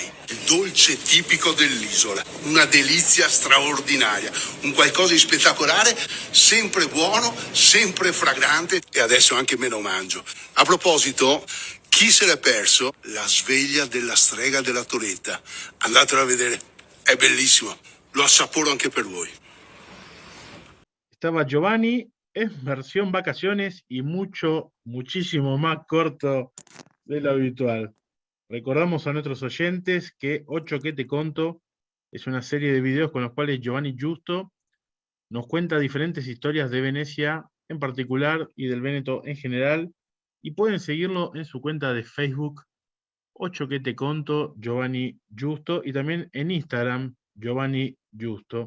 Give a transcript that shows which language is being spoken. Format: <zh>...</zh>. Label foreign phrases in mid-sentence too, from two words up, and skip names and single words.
<it>il dolce tipico dell'isola, una delizia straordinaria, un qualcosa di spettacolare, sempre buono, sempre fragrante e adesso anche meno mangio. A proposito, chi se l'è perso? La sveglia della strega della Toletta. Andatelo a vedere, è bellissimo, lo assaporo anche per voi.</it> <es>Estaba Giovanni en versión vacaciones y muchísimo más corto de lo habitual. Recordamos a nuestros oyentes que 8 que te conto es una serie de videos con los cuales Giovanni Giusto nos cuenta diferentes historias de Venecia en particular y del Véneto en general, y pueden seguirlo en su cuenta de Facebook, 8 que te conto, Giovanni Giusto, y también en Instagram, Giovanni Giusto.</es>